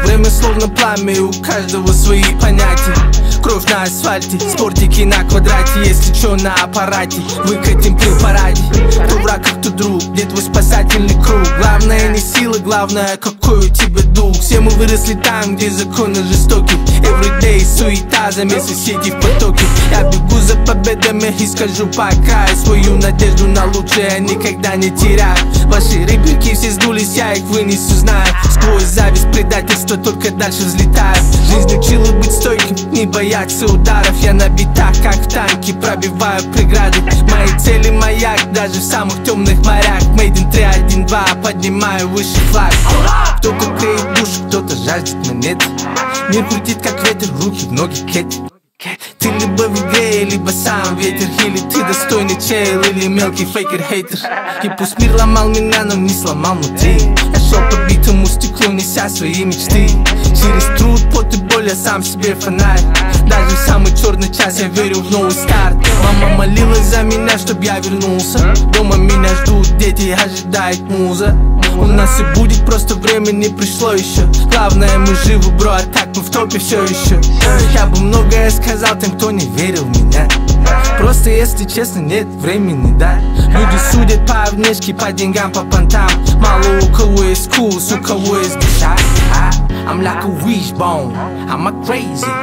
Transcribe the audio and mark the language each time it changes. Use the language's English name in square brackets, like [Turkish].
[Russian] Время словно пламя, у каждого свои понятия. Кровь на асфальте, спортики на квадрате. Если чё на аппарате, выкатим при параде. Кто враг, а кто друг, где твой спасательный круг? Главное не сила, главное какой у тебя дух. Все мы выросли там, где законы жестоки. Everyday суета, замес соседей в потоке. Я бегу за победами и скажу пока. Свою надежду на лучшее я никогда не теряю. Ваши реплики все сдулись, я их вынесу, знаю. Сквозь зависть, предательство, только дальше взлетаю. Жизнь учила быть стойким, не бояться ударов. Я на битах, как в танке, пробиваю преграды. Мои цели маяк, даже в самых темных морях. [English] Made in [Russian] 3-1-2, поднимаю выше флаг. Кто-то клеит душу, кто-то жаждет монеты. Мир крутит как ветер, руки в ноги кети. Ты либо в игре, либо сам ветер. Или ты достойный чел, или мелкий фейкер-хейтер. И пусть мир ломал меня, но не сломал внутри. Я шел по битому стеклу, неся свои мечты. Через труд, пот и боль я сам себе фонарь. Даже в самый черный час я верю в новый старт. Мама молилась за меня, чтоб я вернулся. Дома меня ждут дети, ожидает муза. У нас и будет, просто время не пришло еще. Главное, мы живы, бро, а так мы в топе все еще. Я бы многое сказал тем, кто не верил в меня. Просто, если честно, нет времени, да. Люди судят по внешке, по деньгам, по понтам. Мало у кого есть вкус, у кого есть душа. [English] I'm like a wishbone, I'm a crazy.